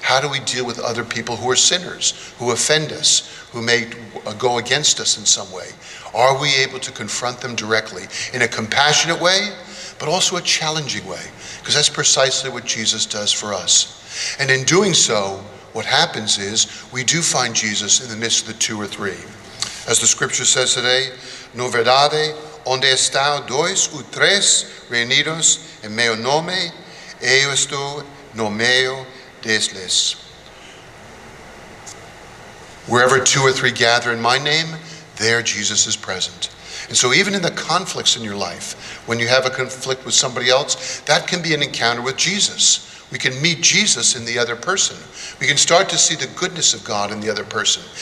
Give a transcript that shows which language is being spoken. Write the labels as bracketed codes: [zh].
[en] How do we deal with other people who are sinners, who offend us, who may go against us in some way? Are we able to confront them directly in a compassionate way, but also a challenging way? Because that's precisely what Jesus does for us. And in doing so, what happens is we do find Jesus in the midst of the two or three. As the scripture says today, [pt] no verdade, onde está dois ou tres reunidos em meu nome, eu estou no meio deles. [en] Wherever two or three gather in my name, there Jesus is present. And so even in the conflicts in your life, when you have a conflict with somebody else, that can be an encounter with Jesus. We can meet Jesus in the other person. We can start to see the goodness of God in the other person.